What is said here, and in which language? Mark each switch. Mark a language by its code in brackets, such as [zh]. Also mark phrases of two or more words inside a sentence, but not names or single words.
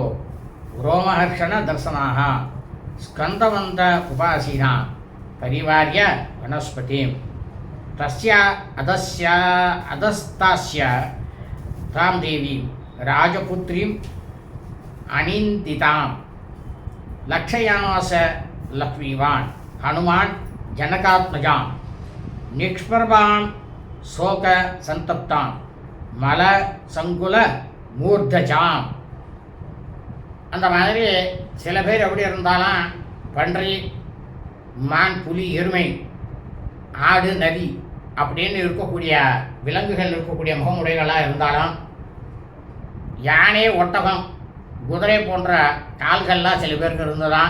[sa] रोमहर्षण दर्शनाः स्कन्दवन्त उपासीना परिवार्य वनस्पतिं तस्य अधस्तास्य तां देवीं राजपुत्रीम् अनिन्दितां लक्षयामास लक्ष्मीवान् हनुमान् जनकात्मजां निष्प्रभां शोक संतप्तां मल संकुल மூர்தஜாம். [ta] அந்த மாதிரி சில பேர் எப்படி இருந்தாலும் பன்றி, மான், புலி, எருமை, ஆடு, நரி அப்படின்னு இருக்கக்கூடிய விலங்குகள் இருக்கக்கூடிய முகமுடைகளாக இருந்தாலும், யானை, ஒட்டகம், குதிரை போன்ற கால்கள்லாம் சில பேருக்கு இருந்ததான்.